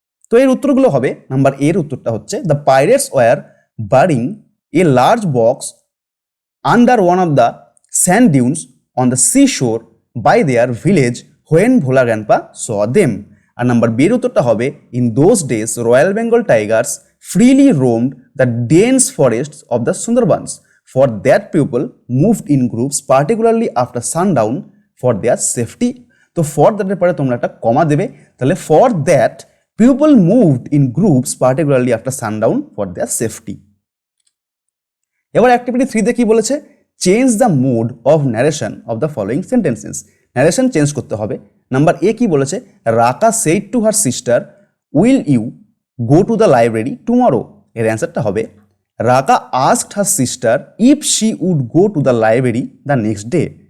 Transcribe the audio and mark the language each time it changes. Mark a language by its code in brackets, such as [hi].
[bn] তো এর উত্তরগুলো হবে, নাম্বার এর উত্তরটা হচ্ছে [en] The pirates were burying a large box under one of the sand dunes on the sea shore by their village when Bhola grandpa saw them. [bn] আর number B এর উত্তরটা হবে [en] In those days royal Bengal tigers freely roamed the dense forests of the Sundarbans. For that people moved in groups particularly after sundown for their safety. তো for that [bn] এর পরে তোমরা একটা কমা দেবে, [en] তাহলে for that people moved in groups particularly after sundown for their safety. [bn] এবার activity 3-তে কি বলেছে, [en] Change the mode of narration of the following sentences. [bn] Narration change করতে হবে। নাম্বার এ কি বলেছে, [en] Raka said to her sister will you go to the library tomorrow. [bn] এর অ্যান্সারটা হবে [en] Raka asked her sister if she would go to the library the next day.